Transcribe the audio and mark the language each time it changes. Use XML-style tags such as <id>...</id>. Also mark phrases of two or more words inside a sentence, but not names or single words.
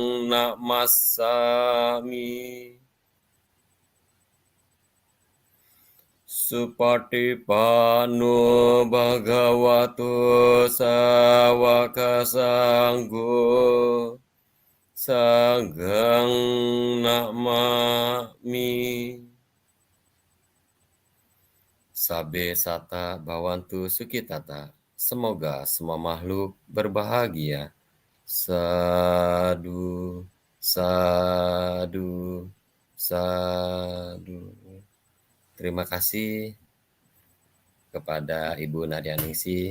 <pi>namassami Supatipanno bhagavato sawaka sanggo Sanghang namami Sabe sata bhavantu sukitata.</pi> <id>Semoga semua makhluk berbahagia.</id> <pi>Sadu, sadu, sadu.</pi> <id>Terima kasih kepada Ibu Naria Ningsih.</id>